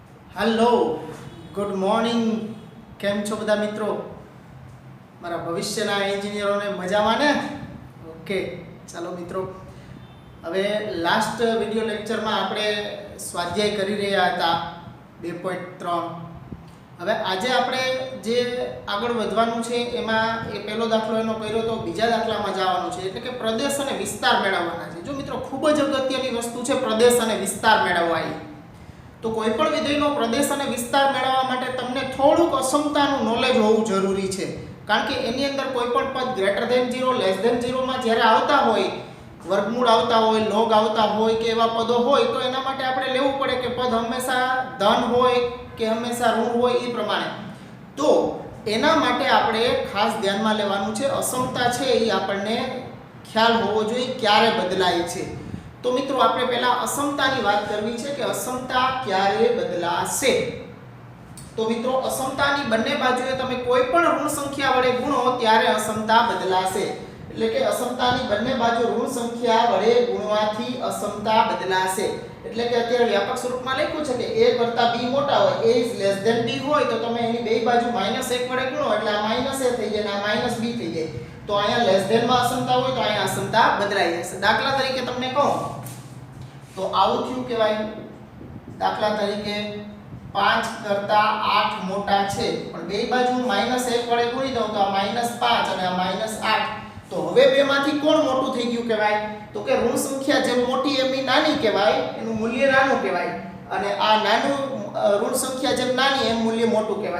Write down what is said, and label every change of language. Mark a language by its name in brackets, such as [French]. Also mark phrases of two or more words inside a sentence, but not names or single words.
[English] Hello good morning [Gujarati] કેમ છો બધા મિત્રો મારા ભવિષ્યના એન્જિનિયરો ને મજામાં ને ઓકે ચાલો મિત્રો હવે [English] last video lecture [Gujarati] માં આપણે સ્વાધ્યાય કરી રહ્યા હતા 2.3 હવે આજે આપણે જે આગળ વધવાનું છે એમાં એ પહેલો દાખલો એનો કર્યો તો બીજા દાખલામાં જવાનું છે એટલે કે પ્રદેશ અને વિસ્તાર મેળવવાના છે। જો મિત્રો ખૂબ જ અગત્યની વસ્તુ છે પ્રદેશ અને વિસ્તાર મેળવવા। તો કોઈપણ વિધેયનો પ્રદેશ અને વિસ્તાર મેળવવા માટે તમને થોડુંક અસમતાનું નૉલેજ હોવું જરૂરી છે, કારણ કે એની અંદર કોઈપણ પદ [English] greater than 0 less than 0 [Gujarati] માં જ્યારે આવતા હોય, વર્ગમૂળ આવતા હોય, લૉગ આવતા હોય કે એવા પદો હોય તો એના માટે આપણે લેવું પડે કે પદ હંમેશા ધન હોય કે હંમેશા ઋણ હોય એ પ્રમાણે। તો એના માટે આપણે ખાસ ધ્યાનમાં લેવાનું છે અસમતા છે એ આપણને ખ્યાલ હોવો જોઈએ ક્યારે બદલાય છે। તો મિત્રો આપણે પહેલા અસમતાની વાત કરવી છે કે અસમતા ક્યારે બદલાશે। તો મિત્રો અસમતાની બંને બાજુએ તમે કોઈપણ ઋણ સંખ્યા વડે ગુણો ત્યારે અસમતા બદલાશે। એટલે કે અસમતાની બંને બાજુ ઋણ સંખ્યા વડે ગુણવાથી અસમતા બદલાશે। એટલે કે અત્યારે વ્યાપક સ્વરૂપમાં લખ્યું છે કે a કરતા b મોટા હોય, [English] a is less than b [Gujarati] હોય તો તમે એની બે બાજુ -1 વડે ગુણો એટલે આ -a થઈ જાય અને આ -b થઈ જાય। तो અહીંયા [English] less than [Gujarati] માં અસમતા હોય તો અહીંયા અસમતા બદલાઈ જશે। દાખલા તરીકે તમને કહું તો આવું થયું કહેવાય, દાખલા તરીકે 5 કરતા 8 મોટા છે પણ બે બાજુ -1 વડે ગુણી દઉં તો આ -5 અને આ -8 તો હવે બેમાંથી કોણ મોટું થઈ ગયું કહેવાય તો કે ઋણ સંખ્યા જેમ મોટી એમની નાની કહેવાય, એનું મૂલ્ય નાનું કહેવાય અને આ નાનું ઋણ સંખ્યા જેમ નાની એમ મૂલ્ય મોટું કહેવાય।